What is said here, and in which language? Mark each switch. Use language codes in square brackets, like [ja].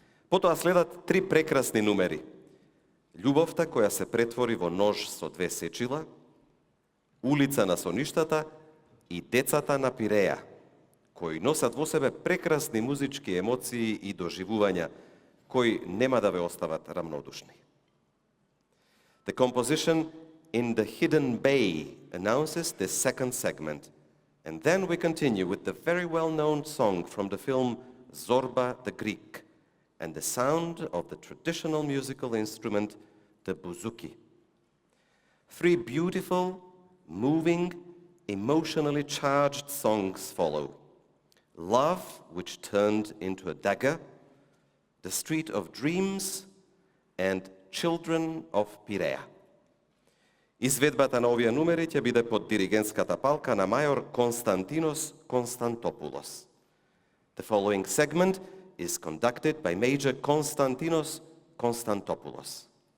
[mk] Потоа следат три прекрасни numeri. Љубовта која се претвори во нож со две сечила, Улица на соништата и Децата на Пиреја, кои носат во себе прекрасни музички емоции и доживувања, кои нема да ве остават рамнодушни. [en] The composition In the Hidden Bay announces the second segment, and then we continue with the very well-known song from the film Zorba the Greek, and the sound of the traditional musical instrument, the bouzouki. Three beautiful, moving, emotionally charged songs follow. Love, which turned into a dagger, The Street of Dreams, and Children of Пиреја. [mk] Изведбата на овие numeri ќе биде под диригентската палка на мајор Константинос Константопулос. [en] The following segment is conducted by Major Konstantinos Konstantopoulos.